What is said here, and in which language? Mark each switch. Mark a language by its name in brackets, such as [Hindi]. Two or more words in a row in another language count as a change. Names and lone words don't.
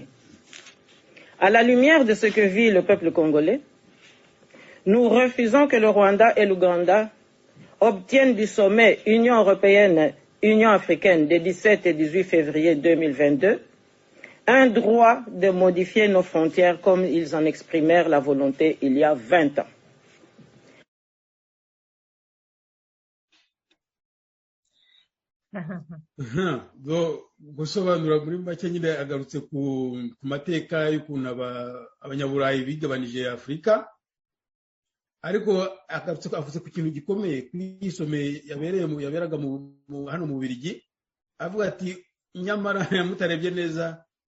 [French] À la lumière de ce que vit le peuple congolais, nous refusons que le Rwanda et l'Ouganda obtiennent du sommet Union européenne-Union africaine des 17 et 18 février 2022 un droit de modifier nos frontières comme ils en exprimèrent la volonté il y a 20 ans. [Kinyarwanda] Gusobanura muri make nyine agarutse ku mateka y'ukuntu abanyaburayi bigabanije Afurika, ariko agarutse avuze ku kintu gikomeye kuri isome yaberaga hano mu Bubiligi, avuga ati nyamara mutarebye neza